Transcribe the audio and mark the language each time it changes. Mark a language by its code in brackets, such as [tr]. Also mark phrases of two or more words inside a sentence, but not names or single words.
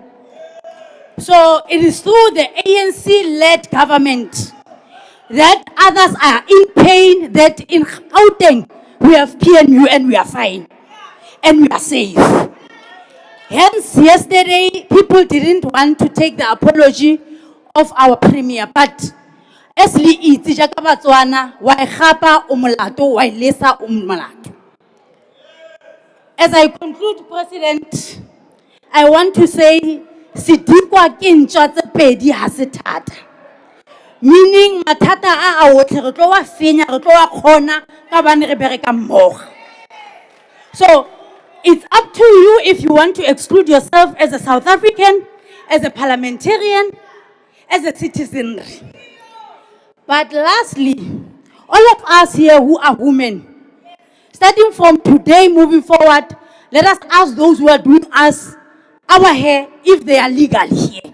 [en] So it is through the ANC-led government that others are in pain, that in Gauteng, we have PNU and we are fine. And we are safe. Hence, yesterday, people didn't want to take the apology of our premier, but as [tn] liitse jaaka Batswana, wa e gapa o molato, wa e lesa o molato. [en] As I conclude, President, I want to say, [tn] sidikwa ke ntwa tse pedi ha se thata. Meaning, mathata a otlhe re tlo wa fenya, re tlo wa kgona, ka bane re bereka mmogo. [en] So, it's up to you if you want to exclude yourself as a South African, as a parliamentarian, as a citizen. But lastly, all of us here who are women, starting from today moving forward, let us ask those who are doing us our hair if they are legal here.